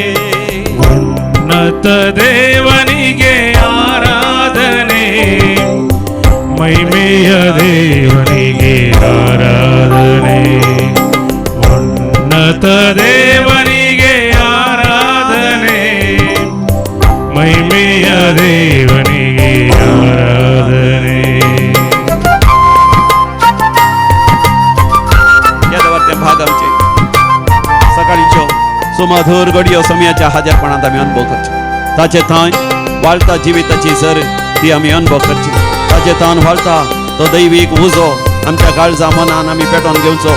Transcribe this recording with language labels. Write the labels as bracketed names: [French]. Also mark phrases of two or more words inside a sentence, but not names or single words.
[Kannada] ಉನ್ನತ ದೇವನಿಗೆ ಆರಾಧನೆ, ಮಹಿಮೆಯ ದೇವನಿಗೆ ಆರಾಧನೆ, ಉನ್ನತ ದೇವನಿಗೆ ಆರಾಧನೆ, ಮಹಿಮೆಯ ದೇವನಿಗೆ ಆರಾಧನೆ. [Konkani] भागांचे सकाळीच्यो सुमधुर घडयो समयाच्या हाजरपणांत आमी अनुभव करचे. ताचे थंय वाळटा जिविताची सर ती आमी अनुभव करची. ताचे थंय वाळटा तो दैवीक उजो आमच्या काळजा मनान आमी पेटोवन घेवचो.